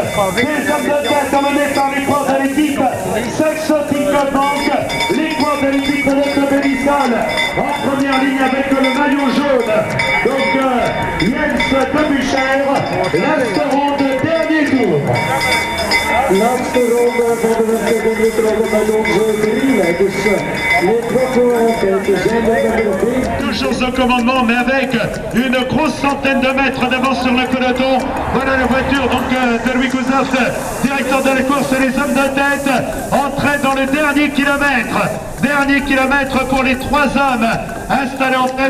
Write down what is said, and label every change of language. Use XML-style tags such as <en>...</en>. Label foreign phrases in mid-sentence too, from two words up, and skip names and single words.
<fr>Les hommes de tête emmenés par les portes de l'équipe Saxo-Tinkobank, les portes de l'équipe de Bélissal en première ligne avec le maillot jaune. Donc Jens Debucher, l'Asteronde, dernier tour.</fr> <nl>laatste ronde van de wedstrijd met onze drie. Dus</nl> <fr>les trois</fr> <nl>zijn er.</nl> <fr>Toujours au commandement, mais avec une grosse centaine de mètres d'avance sur le peloton. Voilà la voiture donc de Louis Kouzoff, directeur de la course, et les hommes de tête entraient dans le dernier kilomètre. Dernier kilomètre pour les 3 hommes installés en tête.</fr>